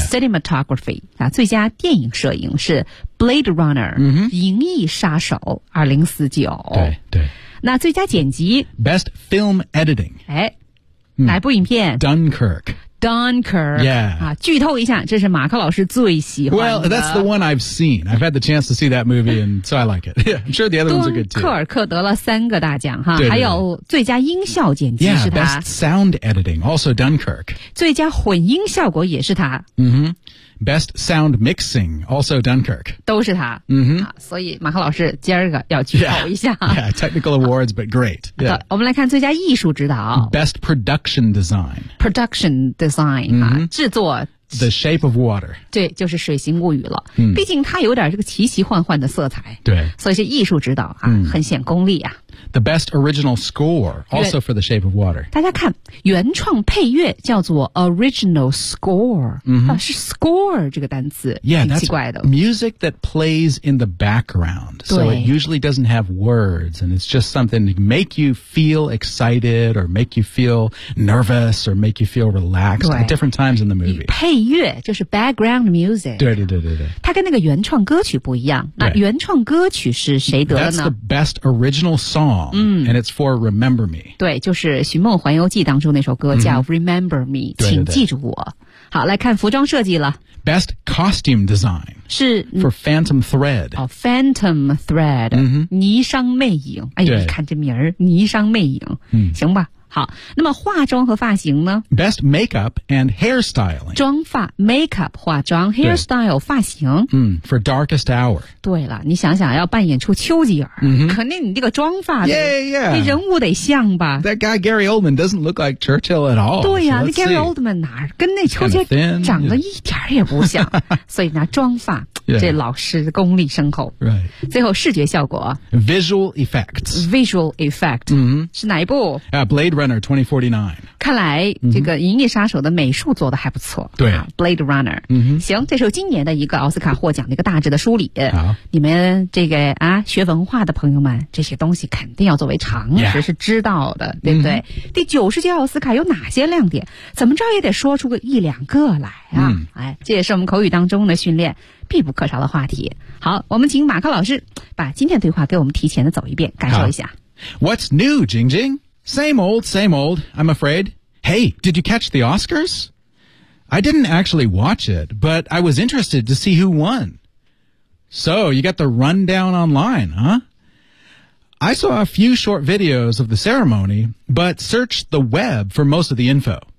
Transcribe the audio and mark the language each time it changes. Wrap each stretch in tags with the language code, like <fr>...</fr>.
<zh>cinematography、最佳电影摄影是 Blade Runner、银翼杀手2049 对对那最佳剪辑</zh> <en>Best Film Editing</en> <zh>哎、哪部影片</zh> <en>Dunkirk</en> <zh>Dunkirk、剧透一下这是马克老师最喜欢的</zh> <en>Well, that's the one I've seen I've had the chance to see that movie and so I like it I'm sure the other ones are good too</en> <zh>敦刻尔克得了三个大奖哈对对还有最佳音效剪辑是他</zh> <en>Best Sound Editing, also Dunkirk</en> <zh>最佳混音效果也是他、</zh> <en>Best Sound Mixing, also Dunkirk</en> <zh>都是他、所以马克老师今儿个要剧透一下</zh> <en>Technical Awards, but great、</en> <zh>我们来看最佳艺术指导</zh> <en>Best Production Design Production Design、制作 The Shape of Water</en> <zh>对就是水形物语了、毕竟它有点这个奇奇幻幻的色彩对所以这艺术指导、很显功力啊</zh> <en>the best original score, also for The Shape of Water.</en> <zh>大家看，原创配乐叫做 original score,、是 score 这个单词</zh> <en>yeah,</en> <zh>挺奇怪的。</zh> <en>That's music that plays in the background, so it usually doesn't have words, and it's just something to make you feel excited or make you feel nervous or make you feel relaxed at different times in the movie.</en> <zh>配乐就是 background music. 对对对对对。它跟那个原创歌曲不一样。那原创歌曲是谁得了呢</zh> <en>？That's the best original song,、and it's for Remember Me.</en> <zh>对，就是《寻梦环游记》当中那首歌叫 Remember Me,、请记住我。好，来看服装设计了。</zh> <en>Best costume design</en> <zh>是</zh> <en>for Phantom Thread.</en> <zh>哦 ，Phantom Thread,、霓裳魅影。哎呀，你看这名儿，霓裳魅影。行吧。好，那么化妆和发型呢</zh> <en>？Best makeup and hairstyling.</en> <zh>妆发 ，makeup 化妆 ，hairstyle 发型。</zh> <en>For Darkest Hour.</en> <zh>对了，你想想，要扮演出丘吉尔，肯定你这个妆发得</zh> <en>yeah, yeah.</en> <zh>这人物得像吧</zh> <en>？That guy Gary Oldman doesn't look like Churchill at all.</en> <zh>对呀、</zh> <en>so、</en> <zh>那 Gary Oldman 哪儿跟那丘吉尔长得一点也不像，所以呢，妆发。</zh> <en>Yeah.</en> <zh>这老师功力深厚。</zh> <en>Right.</en> <zh>最后视觉效果。</zh> <en>Visual effects.</en> <zh>Visual effect.、是哪一部、</zh> <en>Blade Runner 2049.</en> <zh>看来、这个银翼杀手的美术做得还不错。对。 Blade Runner.、行这是今年的一个奥斯卡获奖的一个大致的梳理。好。你们这个啊学文化的朋友们这些东西肯定要作为常识是知道的、 yeah. 对不对、第九十届奥斯卡有哪些亮点怎么着也得说出个一两个来啊。哎这也是我们口语当中的训练。必不可少的话题。好，我们请马克老师把今天对话给我们提前的走一遍，感受一下。</zh> <en>What's new, Jing Jing? Same old, same old, I'm afraid. Hey, did you catch the Oscars? I didn't actually watch it, but I was interested to see who won. So, you got the rundown online, huh? I saw a few short videos of the ceremony, but searched the web for most of the info.</en>